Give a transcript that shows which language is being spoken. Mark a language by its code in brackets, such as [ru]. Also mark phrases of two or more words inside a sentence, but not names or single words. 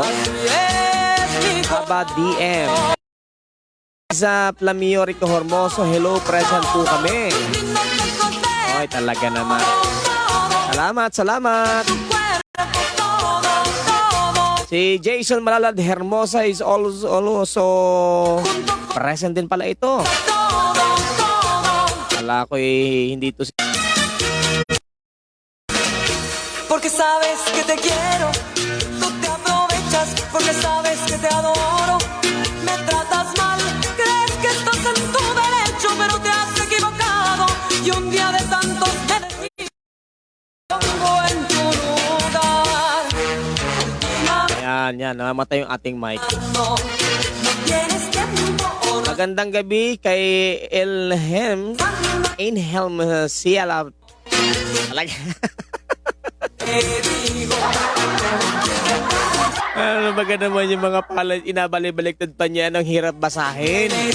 [tl] Aba DM. Sa Plamio Rico Hormoso, hello, present po kami. Oy, talaga naman. Salamat. Si Jason Malalad Hermosa [en] is also present [tl] din pala ito. Wala ko hindi to. [es] Porque sabes que te quiero, tú te aprovechas, porque sabes que te adoro, me tratas mal, crees que estás en tu derecho, pero te has equivocado, y un día de tantos me decido, pongo en tu lugar. [tl] Yan, namamatay yung ating mic. [es] No tienes tiempo. [tl] Magandang gabi kay Elhelm Ciala. Talaga. Ano ba naman yung mga palad, inabalik-baliktad pa niya, ang hirap basahin.